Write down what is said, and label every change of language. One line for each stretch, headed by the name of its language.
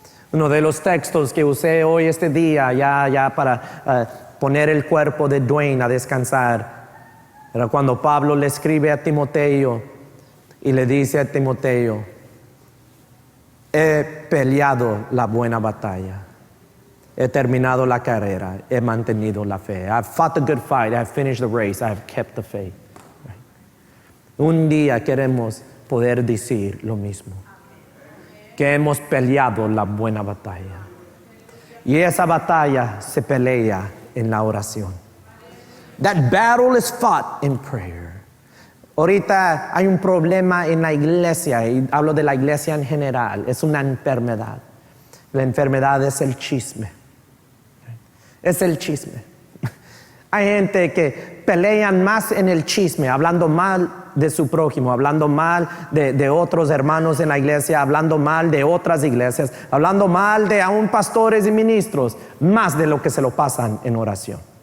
Spanish: Uno de los textos que usé hoy este día ya para poner el cuerpo de Dwayne a descansar era cuando Pablo le escribe a Timoteo y le dice a Timoteo, he peleado la buena batalla, he terminado la carrera, he mantenido la fe.
English: I've fought the good fight, I've finished the race, I've kept the faith.
Spanish: Un día queremos poder decir lo mismo, que hemos peleado la buena batalla. Y esa batalla se pelea en la oración.
English: That battle is fought in prayer.
Spanish: Ahorita hay un problema en la iglesia, y hablo de la iglesia en general, es una enfermedad. La enfermedad es el chisme. Es el chisme. Hay gente que pelean más en el chisme, hablando mal de su prójimo, hablando mal de otros hermanos en la iglesia, hablando mal de otras iglesias, hablando mal de aún pastores y ministros, más de lo que se lo pasan en oración.